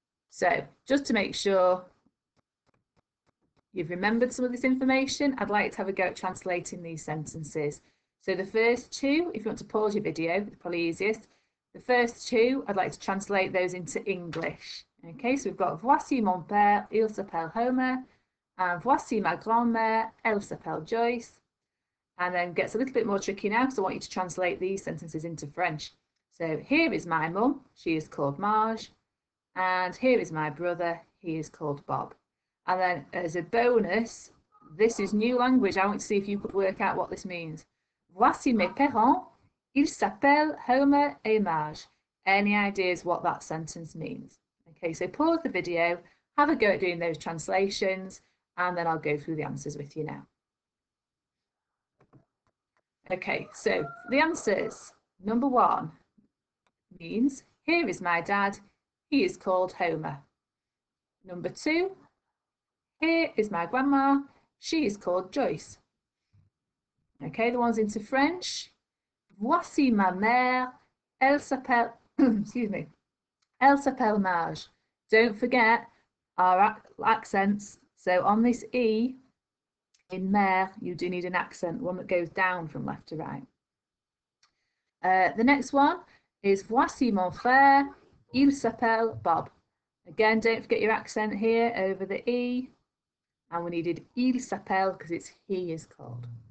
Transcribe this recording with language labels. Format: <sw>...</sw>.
<en>So, just to make sure you've remembered some of this information, I'd like to have a go at translating these sentences. So the first 2, if you want to pause your video, it's probably easiest. The first 2, I'd like to translate those into English. Okay, so we've got</en> <fr>voici mon père, il s'appelle Homer, and voici ma grand-mère, elle s'appelle Joyce.</fr> <en>And then gets a little bit more tricky now, because I want you to translate these sentences into French. So here is my mum, she is called Marge, and here is my brother, he is called Bob. And then as a bonus, this is new language. I want to see if you could work out what this means.</en> <fr>Voici mes parents, ils s'appellent Homer et Marge.</fr> <en>Any ideas what that sentence means? Okay, so pause the video, have a go at doing those translations, and then I'll go through the answers with you now. Okay, so the answers. Number 1 means, here is my dad, he is called Homer. Number 2, here is my grandma, she is called Joyce. Okay, the ones into French.</en> <fr>Voici ma mère, elle s'appelle,</fr> <en>excuse me,</en> <fr>elle s'appelle Marge.</fr> <en>Don't forget,</en> <fr>our accents.</fr> <en>So on this E in mère, you do need an accent, one that goes down from left to right. The next one is</en> <fr>voici mon frère, il s'appelle Bob.</fr> <en>Again, don't forget your accent here over the E. And we needed</en> <fr>il s'appelle</fr> <en>because it's he is called.</en>